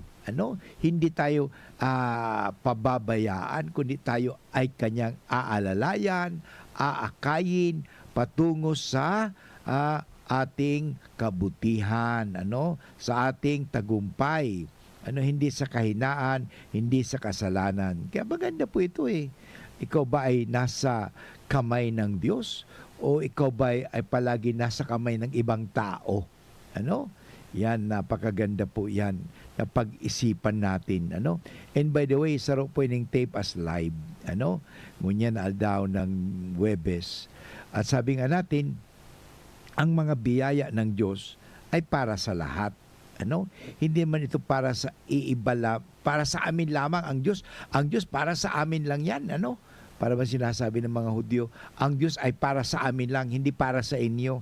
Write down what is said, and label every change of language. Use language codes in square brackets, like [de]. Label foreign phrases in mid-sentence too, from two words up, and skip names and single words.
[tl] Hindi tayo pababayaan, kundi tayo ay kanyang aalalayan, aakayin, patungo sa ating kabutihan, sa ating tagumpay, hindi sa kahinaan, hindi sa kasalanan. Kaya maganda po ito Ikaw ba ay nasa kamay ng Diyos o ikaw ba ay palagi nasa kamay ng ibang tao? Yan, napakaganda po yan na pag-isipan natin. [en] And by the way, [bik] saro po yung [en] tape as live. [bik] Ngunyan aldaw ng Webes. [tl] At sabi nga natin, ang mga biyaya ng Diyos ay para sa lahat. Hindi man ito para sa iibala, para sa amin lamang ang Diyos. Ang Diyos para sa amin lang yan. Para ba sinasabi ng mga Hudyo, ang Diyos ay para sa amin lang, hindi para sa inyo.